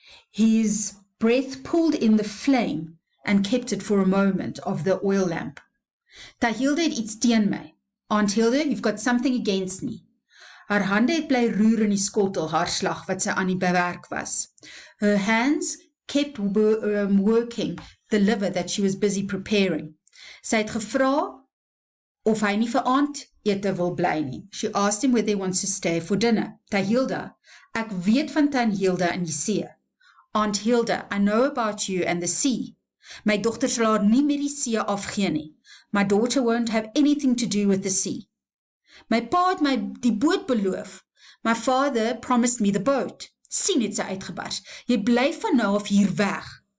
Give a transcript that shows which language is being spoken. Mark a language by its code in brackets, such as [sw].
[en] His breath pulled in the flame and kept it for a moment of the oil lamp. [af] Hilda het iets teen my. [en] Aunt Hilda, you've got something against me. [af] Haar hande het bly roer in die skottel, haar slag wat sy aan die bewerk was. [en] Her hands kept working the liver that she was busy preparing. [af] Sy het gevra of hy nie vir aandete wil bly nie. [en] She asked him whether he wants to stay for dinner. [af] Hilda, ek weet van Hilda in die see. [en] Aunt Hilda, I know about you and the sea. [af] My dogter sal haar nie meer die see afgee nie. [en] My daughter won't have anything to do with the sea. [af] My pa het my die boot beloof. [en] My father promised me the boat. [af] Sien het sy uitgebars. Jy bly van nou af hier weg.